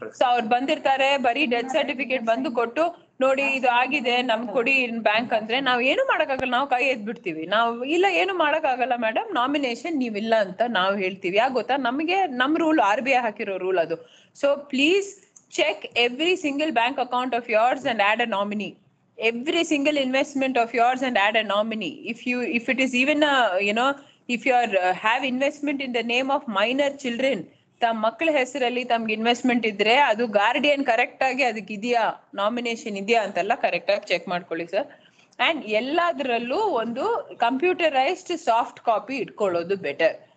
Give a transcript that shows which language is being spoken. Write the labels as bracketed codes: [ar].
[kn] So ಅವ್ರು ಬಂದಿರ್ತಾರೆ ಬರೀ ಡೆತ್ ಸರ್ಟಿಫಿಕೇಟ್ ಬಂದು ಕೊಟ್ಟು ನೋಡಿ ಇದು ಆಗಿದೆ ನಮ್ಗೆ ಕೊಡಿ ಬ್ಯಾಂಕ್ ಅಂದ್ರೆ ನಾವ್ ಏನು ಮಾಡಕ್ಕಾಗಲ್ಲ, ನಾವು ಕೈ ಎದ್ಬಿಡ್ತೀವಿ. ನಾವು ಇಲ್ಲ ಏನು ಮಾಡಕ್ಕಾಗಲ್ಲ ಮೇಡಮ್, ನಾಮಿನೇಷನ್ ನೀವಿಲ್ಲ ಅಂತ ನಾವು ಹೇಳ್ತೀವಿ. ಯಾಕೆ ಗೊತ್ತಾ, ನಮಗೆ ನಮ್ ರೂಲ್ RBI ಹಾಕಿರೋ ರೂಲ್ ಅದು. [en] So please check every single bank account of yours and add a nominee. Every single investment of yours and add a nominee. If it is even a, if you are have investment in the name of minor children, [kn] ತಮ್ಮ ಮಕ್ಕಳ ಹೆಸರಲ್ಲಿ ತಮ್ಗೆ investment ಇದ್ರೆ ಅದು guardian correct ಆಗಿ ಅದಕ್ಕೆ ಇದೆಯಾ, nomination ಇದೆಯಾ ಅಂತೆಲ್ಲ ಕರೆಕ್ಟ್ ಆಗಿ ಚೆಕ್ ಮಾಡ್ಕೊಳ್ಳಿ ಸರ್. ಅಂಡ್ ಎಲ್ಲದರಲ್ಲೂ ಒಂದು ಕಂಪ್ಯೂಟರೈಸ್ಡ್ ಸಾಫ್ಟ್ ಕಾಪಿ ಇಟ್ಕೊಳ್ಳೋದು ಬೆಟರ್.